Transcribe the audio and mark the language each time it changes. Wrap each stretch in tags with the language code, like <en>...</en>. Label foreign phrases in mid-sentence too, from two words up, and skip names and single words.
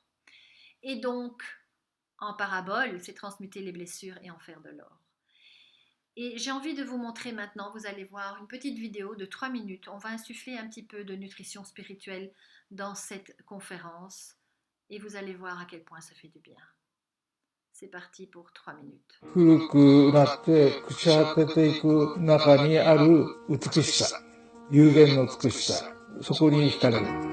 <fr>Et donc, en parabole, c'est transmuter les blessures et en faire de l'or. Et j'ai envie de vous montrer maintenant, vous allez voir une petite vidéo de 3 minutes. On va insuffler un petit peu de nutrition spirituelle dans cette conférence et vous allez voir à quel point ça fait du bien. C'est parti pour 3 minutes.</fr> <ja>古くなって朽ち果てていく中にある美しさ、有限の美しさ、そこに惹かれる。</ja>